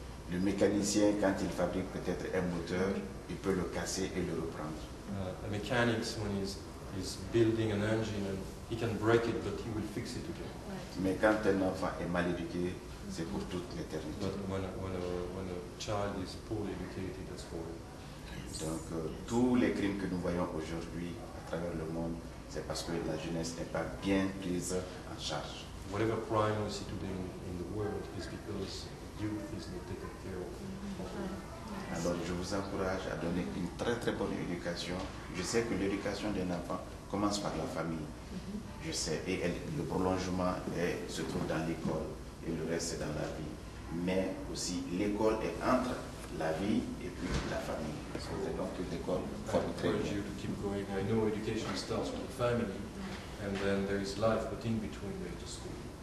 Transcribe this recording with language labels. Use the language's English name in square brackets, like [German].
[French] Le mécanicien, quand il fabrique peut-être un moteur, il peut le casser et le reprendre. [English] A mechanic, when he's building an engine, and he can break it, but he will fix it again. [French] Mais quand un enfant est mal éduqué, c'est pour toute l'éternité. [English] But when a child is poorly educated, that's for him. [French] Donc tous les crimes que nous voyons aujourd'hui à travers le monde, c'est parce que la jeunesse n'est pas bien prise en charge. [English] Whatever crime we see today in the world is because youth is not taken care of. [French] Alors je vous encourage à donner une très très bonne éducation. Je sais que l'éducation d'un enfant commence par la famille. Je sais, et le prolongement se trouve dans l'école et le reste c'est dans la vie. Mais aussi l'école est entre la vie et puis la famille. C'est donc que l'école forme très bien. [English] You to keep going. I know education starts with the family, and then there is life, but in between there is the school.